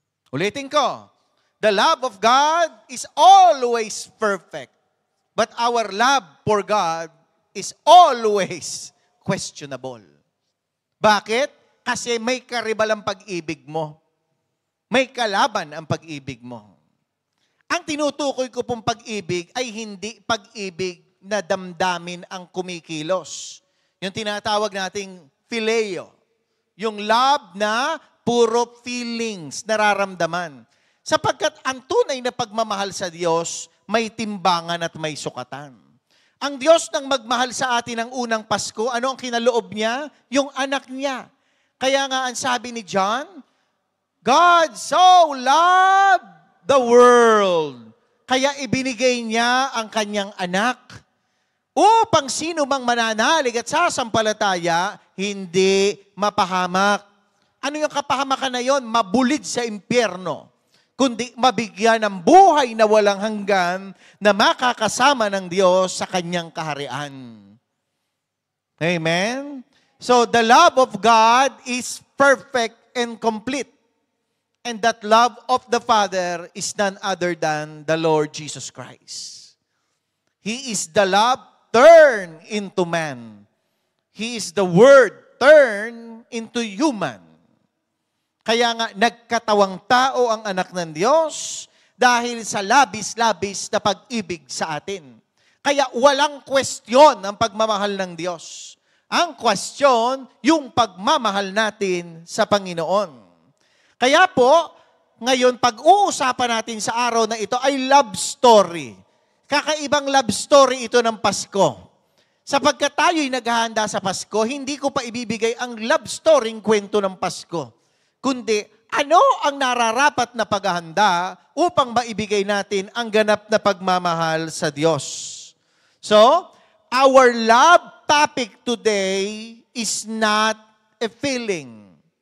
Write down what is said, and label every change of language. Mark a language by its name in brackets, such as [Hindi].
[Filipino] Ulitin ko, [English] the love of God is always perfect, but our love for God is always questionable. [Filipino] Bakit? Kasi may karibal ang pag-ibig mo. May kalaban ang pag-ibig mo. Ang tinutukoy ko pong pag-ibig ay hindi pag-ibig na damdamin ang kumikilos. Yung tinatawag nating phileo. Yung love na puro feelings, nararamdaman. Sapagkat ang tunay na pagmamahal sa Diyos, may timbangan at may sukatan. Ang Diyos nang magmahal sa atin ng unang Pasko, ano ang kinaloob niya? Yung anak niya. Kaya nga ang sabi ni John, [English] God so loved the world. [Filipino] Kaya ibinigay niya ang kanyang anak upang sino mang mananalig at sasampalataya, hindi mapahamak. Ano yung kapahamakan na yon? Mabulid sa impyerno. Kundi mabigyan ng buhay na walang hanggan na makakasama ng Diyos sa kanyang kaharian. Amen? [English] So, the love of God is perfect and complete. And that love of the Father is none other than the Lord Jesus Christ. He is the love turned into man. He is the Word turned into human. [Filipino] Kaya nga, nagkatawang tao ang anak ng Diyos dahil sa labis-labis na pag-ibig sa atin. Kaya walang kwestiyon ang pagmamahal ng Diyos. Ang kwestiyon, yung pagmamahal natin sa Panginoon. Kaya po, ngayon, pag-uusapan natin sa araw na ito ay love story. Kakaibang love story ito ng Pasko. Sapagkat tayo'y naghahanda sa Pasko, hindi ko pa ibibigay ang love story ng kwento ng Pasko. Kundi, ano ang nararapat na paghahanda upang maibigay natin ang ganap na pagmamahal sa Diyos? [English] So, our love topic today is not a feeling.